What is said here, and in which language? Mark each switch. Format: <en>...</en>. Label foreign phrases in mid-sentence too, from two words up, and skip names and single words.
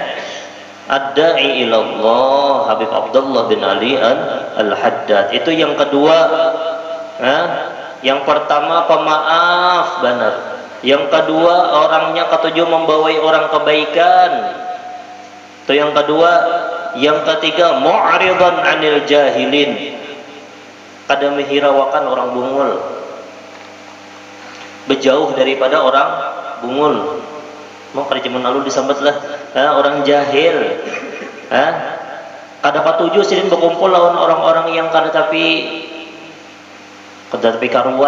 <ar>الداعي إلى الله</ar> <bjn>Habib Abdullah bin Ali Al-Haddad. Itu yang kedua. Yang pertama pemaaf benar. Yang kedua orangnya ketujuh membawai orang kebaikan. Itu yang kedua. Yang ketiga</bjn> <ar>معرضا عن الجاهلين.</ar> <bjn>Kada menghiraukan orang bungul. Berjauh daripada orang bungul. Mau pada zaman lalu disambatlah orang jahil. Kada patujuh sidin berkumpul lawan orang-orang yang kada tapi karuan.</bjn>